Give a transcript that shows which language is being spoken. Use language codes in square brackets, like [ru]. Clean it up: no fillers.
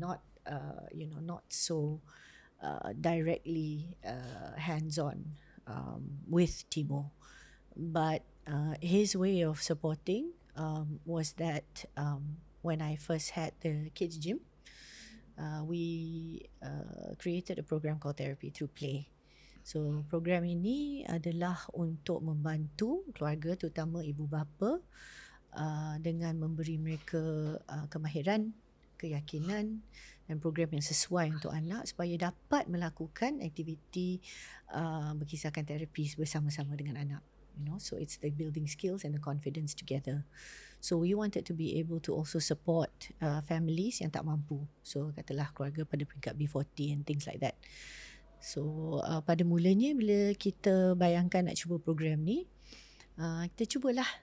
[en] Not, not so directly hands-on with Timo. But his way of supporting was that when I first had the kids gym, we created a program called Therapy Through Play. [ms] So program ini adalah untuk membantu keluarga, terutama ibu bapa, dengan memberi mereka kemahiran, keyakinan dan program yang sesuai untuk anak supaya dapat melakukan aktiviti berkisahkan terapi bersama-sama dengan anak. [en] So it's the building skills and the confidence together. So we wanted to be able to also support families [ms] yang tak mampu. So katalah keluarga pada peringkat B40 [en] and things like that. [ms] So pada mulanya bila kita bayangkan nak cuba program ni, kita cubalah.